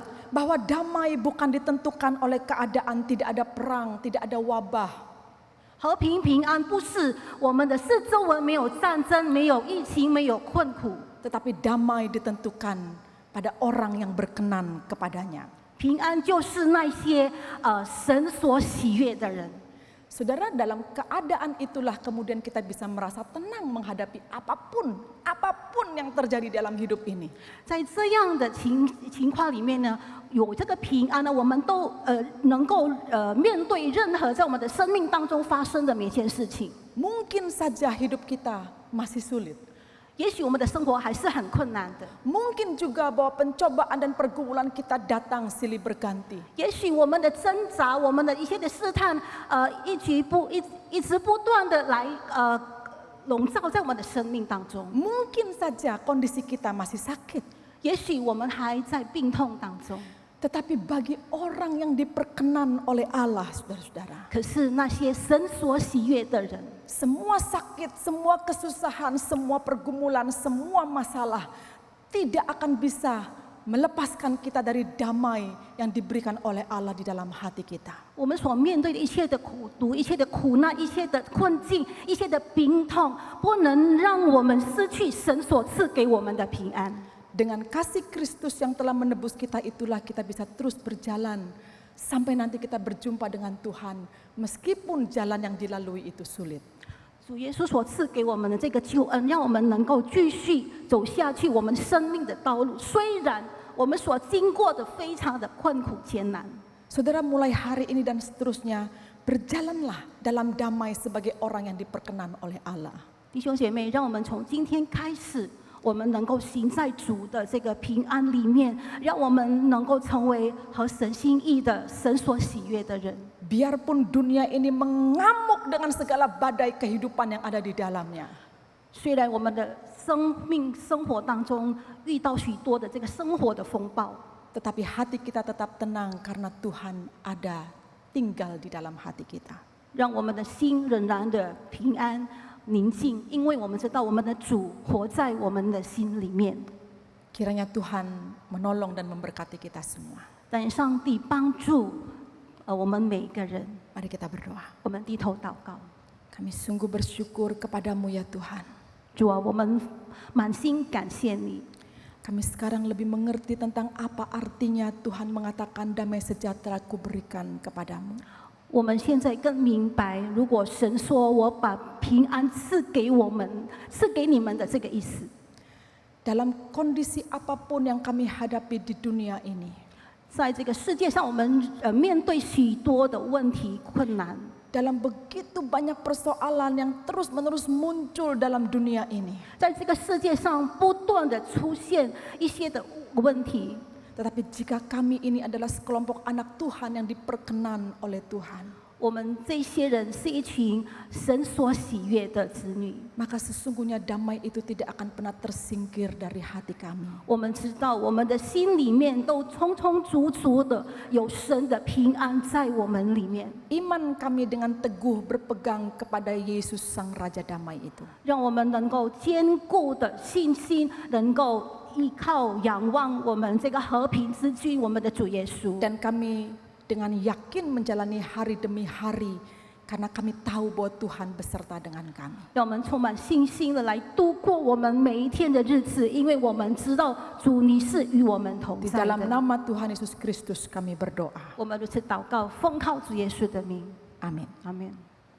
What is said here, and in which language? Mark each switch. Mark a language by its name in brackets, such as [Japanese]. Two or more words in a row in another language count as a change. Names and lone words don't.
[Indonesian] Bahwa damai bukan ditentukan oleh keadaan tidak ada perang, tidak ada wabah. [Chinese] 和平平安不是我们的四周围没有战争、没有疫情、没有困苦， [Indonesian] Tetapi damai ditentukan pada orang yang berkenan kepadanya. [Chinese] 平安就是那些神所喜悦的人。 [Indonesian] Saudara, dalam keadaan itulah kemudian kita bisa merasa tenang menghadapi apapun yang terjadi dalam hidup ini. [Chinese] 在这样的情况里面呢，有这个平安呢，我们都能够面对任何在我们的生命当中发生的每件事情。 [Indonesian] Mungkin saja hidup kita masih sulit. [Chinese] 也许我们的生活还是很困难的， [Indonesian] Mungkin juga bahwa pencobaan dan pergumulan kita datang silih berganti. [Chinese] 也许我们的挣扎，我们的一些的试探，一直不断的来笼罩在我们的生命当中。 [Indonesian] Mungkin saja kondisi kita masih sakit. [Chinese] 也许我们还在病痛当中， [Indonesian] Tetapi bagi orang yang diperkenan oleh Allah, saudara-saudara, [Chinese] 可是那些神所喜悦的人， [Indonesian] semua sakit, semua kesusahan, semua pergumulan, semua masalah tidak akan bisa melepaskan kita dari damai yang diberikan oleh Allah di dalam hati kita. [Chinese] 我们所面对的一切的苦毒、一切的苦难、一切的困境、一切的病痛，不能让我们失去神所赐给我们的平安。 [Indonesian] Dengan kasih Kristus yang telah menebus kita itulah kita bisa terus berjalan sampai nanti kita berjumpa dengan Tuhan meskipun jalan yang dilalui itu sulit. [Chinese] 主耶稣所赐给我们的这个救恩，让我们能够继续走下去我们生命的道路。虽然我们所经过的非常的困苦艰难， [Indonesian] Saudara, mulai hari ini dan seterusnya berjalanlah dalam damai sebagai orang yang diperkenan oleh Allah. [Chinese] 弟兄姐妹，让我们从今天开始，我们能够行在主的这个平安里面，让我们能够成为合神心意的、神所喜悦的人。 [Indonesian] Biarpun dunia ini mengamuk dengan segala badai kehidupan yang ada di dalamnya. [Chinese] 虽然我们的生活当中遇到许多的这个生活的风暴， [Indonesian] Tetapi hati kita tetap tenang karena Tuhan ada tinggal di dalam hati kita. [Chinese] 让我们的心仍然的平安宁静，因为我们知道我们的主活在我们的心里面。 [Indonesian] Kiranya Tuhan menolong dan memberkati kita semua. [Chinese] 但上帝帮助我们每一个人， [Indonesian] Mari kita berdoa. [Chinese] 我们低头祷告。 [Indonesian] Kami sungguh bersyukur kepadamu ya Tuhan. [Chinese] 主啊，我们满心感谢你。 [Indonesian] Kami sekarang lebih mengerti tentang apa artinya Tuhan mengatakan damai sejahtera ku berikan kepadamu. [Chinese] 我们现在更明白，如果神说我把平安赐给我们，赐给你们的这个意思。 [Indonesian] Dalam kondisi apapun yang kami hadapi di dunia ini, [Chinese] 在这个世界上，我们面对许多的问题、困难， [Indonesian] dalam begitu banyak persoalan yang terus-menerus muncul dalam dunia ini, [Chinese] 在这个世界上不断的出现一些的问题。 [Indonesian] tetapi jika kami ini adalah sekelompok anak Tuhan yang diperkenan oleh Tuhan, [Chinese] 我们这些人是一群神所喜悦的子女， [Indonesian] maka sesungguhnya damai itu tidak akan pernah tersingkir dari hati kami. [Chinese] 我们知道我们的心里面都充充足足的有神的平安在我们里面， [Indonesian] Iman kami dengan teguh berpegang kepada Yesus Sang Raja Damai itu. [Chinese] 让我们能够坚固的信心，能够依靠仰望我们这个和平之君，我们的主耶稣。 [Indonesian] Dan kami dengan yakin menjalani hari demi hari karena kami tahu bahwa Tuhan beserta dengan kami. [Chinese] 让我们充满信心的来度过我们每一天的日子，因为我们知道主你是与我们同 [Indonesian] Di [Chinese] 在 [Indonesian] dalam [Chinese] 的。 [Indonesian] nama Tuhan Yesus Kristus kami berdoa. [Chinese] 我们如此祷告，奉靠主耶稣的名， [Indonesian] Amin. [Chinese] 阿门。